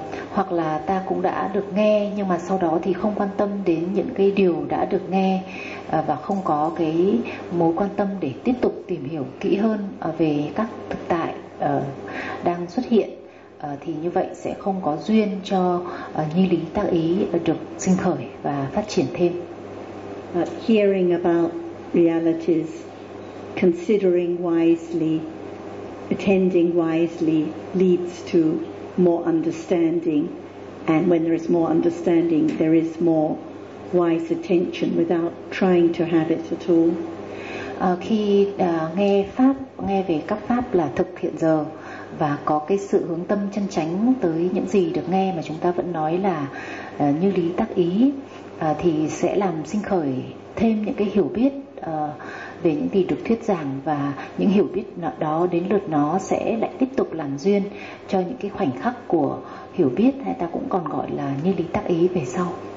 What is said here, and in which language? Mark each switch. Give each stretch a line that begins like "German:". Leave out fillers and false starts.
Vietnamese: Hoặc là ta cũng đã được nghe nhưng mà sau đó thì không quan tâm đến những cái điều đã được nghe và không có cái mối quan tâm để tiếp tục tìm hiểu kỹ hơn về các thực tại đang xuất hiện, thì như vậy sẽ không có duyên cho nhi lý tác ý được sinh khởi và phát triển thêm.
English: Hearing about realities, considering wisely, attending wisely leads to more understanding, and when there is more understanding, there is more wise attention without trying to have it at all.
Vietnamese: Khi nghe pháp, nghe về các pháp là thực hiện giờ và có cái sự hướng tâm chân chánh tới những gì được nghe mà chúng ta vẫn nói là như lý tác ý, thì sẽ làm sinh khởi thêm những cái hiểu biết về những gì được thuyết giảng, và những hiểu biết đó đến lượt nó sẽ lại tiếp tục làm duyên cho những cái khoảnh khắc của hiểu biết, hay ta cũng còn gọi là như lý tác ý về sau.